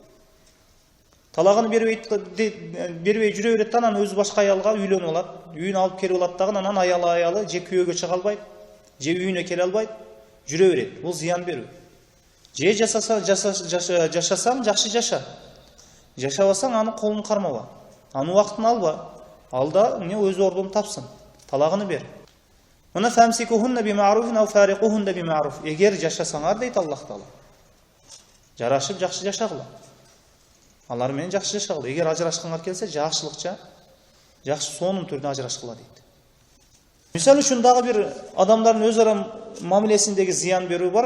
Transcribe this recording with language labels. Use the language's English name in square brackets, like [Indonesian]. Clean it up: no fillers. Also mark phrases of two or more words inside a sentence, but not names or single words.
[Kyrgyz] Талагын бербей жүрө берет, анан өзү башка аялга үйлөнүп алат, үйүнө алып келип алат дагы, анан аялы же күйөөгө чыга албайт, же үйүнө келе албайт, жүрө берет. Бул зыян берүү. Же жашасаң жакшы жаша. Жашабасаң аны колун кармаба. Аны убактын алба. Алда эмне өз ордун тапсын. Талагын бер. Мына [Arabic] فأمسكوهن بمعروف أو فارقوهن بمعروف. [Kyrgyz] Эгер жашасаңар дейт Аллах Таала, жарашып жакшы жашагыла. Алар менен жакшы жашагыла. Эгер ажырашканга келсе, жакшылыкча, жакшы сонун түрдө ажырашкыла дейт. Мисалы үчүн дагы бир адамдардын өз ара мамилесиндеги зыян берүү бар.